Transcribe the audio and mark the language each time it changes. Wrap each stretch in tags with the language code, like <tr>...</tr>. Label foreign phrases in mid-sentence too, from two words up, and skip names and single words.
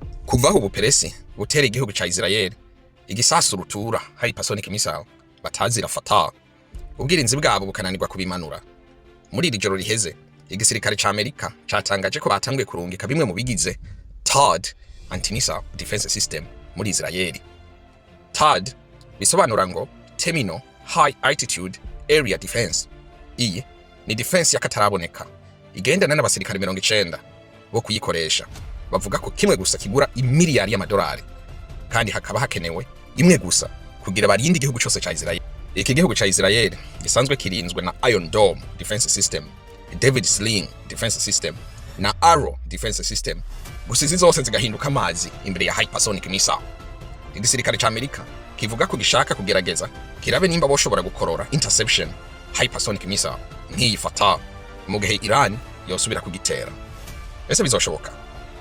<rn>Kuvaho ubuperesi butera igihugu ca Isreali igisasu rutura</rn> <en>Hypersonic missile</en> <rn>batazira Fatah, ubwirinzi bwabo bukananirwa kubimanura. Muri iri joro riheze igisirikare ca Amerika catangaje ko batanguye kurungika bimwe mu bigize Taad</rn> <en>anti-missile defense system</en> <rn>muri Isreali. Taad bisobanura ngo</rn> <en>Terminal High Altitude Area Defense.</en> <rn>Iyi ni defense yakataraboneka igendana n'abasirikare 90 bo kuyikoresha. Bavuga ko kimwe gusa kigura imiliyari y'amadolari kandi hakaba hakenewe imwe gusa kugira barinde igihugu cyose ca Isreali. Iki gihugu ca Isreali gisanzwe kirinzwe na</rn> <en>Iron Dome defense system, David Sling defense system</en> <rn>na</rn> <en>Arrow defense system.</en> <rn>Gusa izi zose zigahinduka amazi imbere ya</rn> <en>Hypersonic missile.</en> <rn>Igisirikare ca Amerika kivuga ko gishaka kugerageza kirabe nimba boshobora gukorora</rn> <en>interception Hypersonic missile</en> <rn>nk'iyi Fatah mu gihe Iran yosubira kugitera. Ese bizoshoboka?</rn>